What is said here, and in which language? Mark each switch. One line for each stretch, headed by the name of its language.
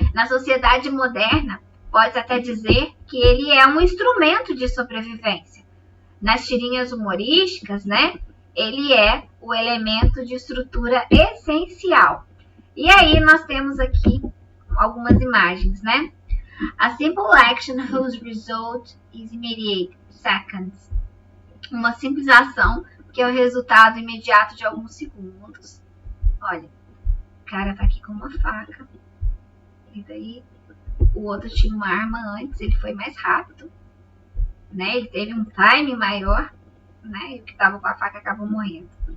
Portuguese: Na sociedade moderna, pode até dizer que ele é um instrumento de sobrevivência. Nas tirinhas humorísticas, né? Ele é o elemento de estrutura essencial. E aí nós temos aqui algumas imagens, né?
English: A simple action whose result is immediate, seconds.
Portuguese: Uma simples ação que é o resultado imediato de alguns segundos. Olha, o cara tá aqui com uma faca. E daí o outro tinha uma arma antes, ele foi mais rápido, né? Ele teve um time maior, né? E o que tava com a faca acabou morrendo.